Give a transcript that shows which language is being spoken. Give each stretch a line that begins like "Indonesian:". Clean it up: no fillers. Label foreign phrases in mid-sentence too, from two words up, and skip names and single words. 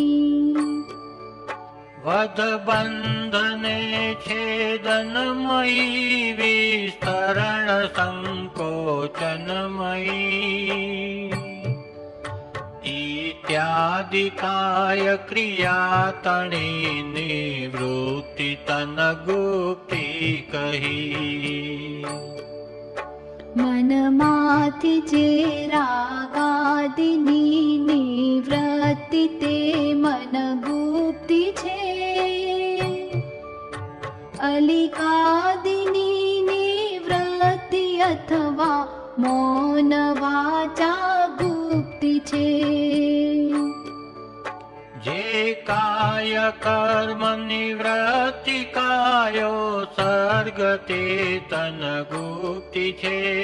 Gujarati: વધ બંધને છેદનમયી વિસ્તરણ સંકોચનમયી ઇત્યાદિ કાય ક્રિયા તણી નિવૃત્તિ તન ગુપ્તિ કહી. મનમાંથી જે રાગાદિની નિવૃત્તિ તે મન ગુપ્તિ છે અલિકાદિની નિવૃત્તિ અથવા મૌન વાચા ગુપ્તિ છે। જે કાય કર્મ નિવૃત્તિ કાયો સર્ગ તે તન ગુપ્તિ છે।